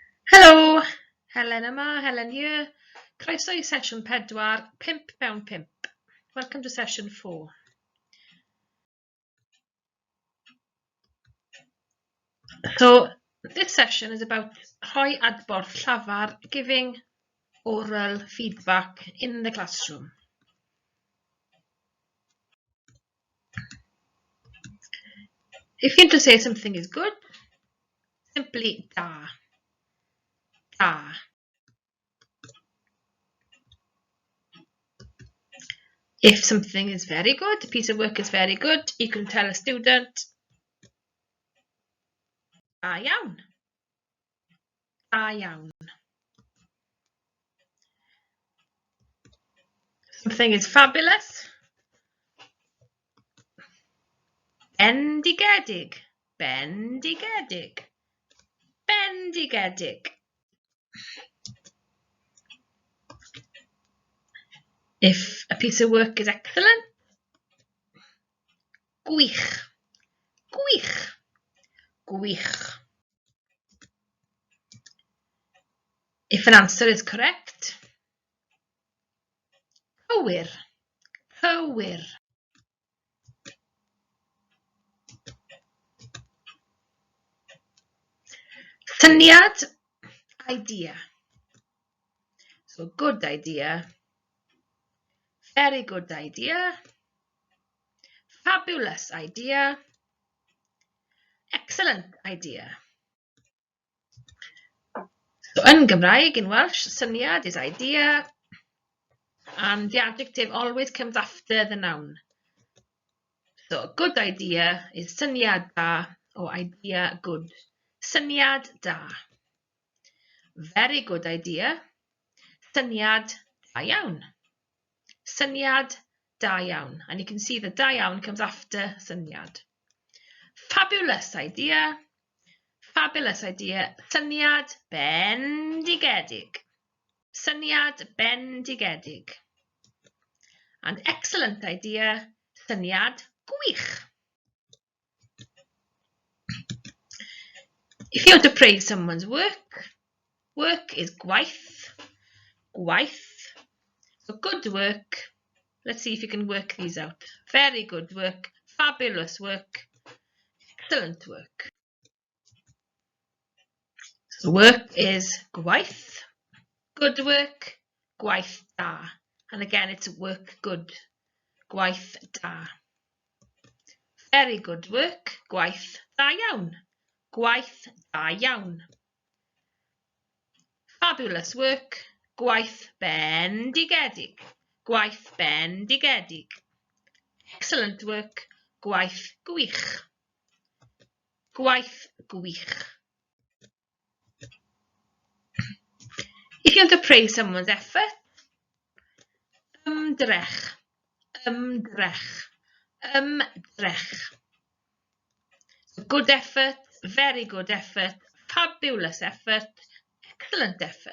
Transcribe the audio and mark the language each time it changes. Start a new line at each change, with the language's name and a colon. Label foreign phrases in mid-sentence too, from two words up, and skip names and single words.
Welsh: Helo, Helen yma, Helen here. Croeso I sesiwn 4, 5 mewn 5.
English: Welcome to session 4. So, this session is about
Welsh: Rhoi, Adborth, Llafar
English: giving oral feedback in the classroom. If you want to say something is good, simply da.
Welsh: Da.
English: If something is very good, a piece of work is very good, you can tell a student,
Welsh: da iawn. Da iawn.
English: Something is fabulous.
Welsh: Bendigedig. Bendigedig. Bendigedig.
English: If a piece of work is excellent,
Welsh: gwych. Gwych. Gwych.
English: If an answer is correct,
Welsh: cywir. Cywir. Syniad,
English: idea. So good idea, very good idea, fabulous idea, excellent idea. So in Gymraeg, in Welsh, syniad is idea, and the adjective always comes after the noun. So a good idea is
Welsh: syniad da,
English: or idea good.
Welsh: Syniad da.
English: Very good idea.
Welsh: Syniad da iawn. Syniad da iawn.
English: And you can see the
Welsh: da iawn
English: comes after syniad. Fabulous idea. Fabulous idea.
Welsh: Syniad bendigedig. Syniad bendigedig.
English: And excellent idea.
Welsh: Syniad gwych.
English: If you want to praise someone's work, work is gwaith.
Welsh: Gwaith.
English: So good work. Let's see if you can work these out. Very good work. Fabulous work. Excellent work. So work is gwaith. Good work.
Welsh: Gwaith da.
English: And again, it's work good.
Welsh: Gwaith da.
English: Very good work.
Welsh: Gwaith da iawn. Gwaith da iawn.
English: Fabulous work.
Welsh: Gwaith bendigedig. Gwaith bendigedig.
English: Excellent work.
Welsh: Gwaith gwych. Gwaith gwych.
English: If you want to praise someone's effort,
Welsh: ymdrech. Ymdrech. Ymdrech.
English: So good effort, very good effort, fabulous effort, excellent effort.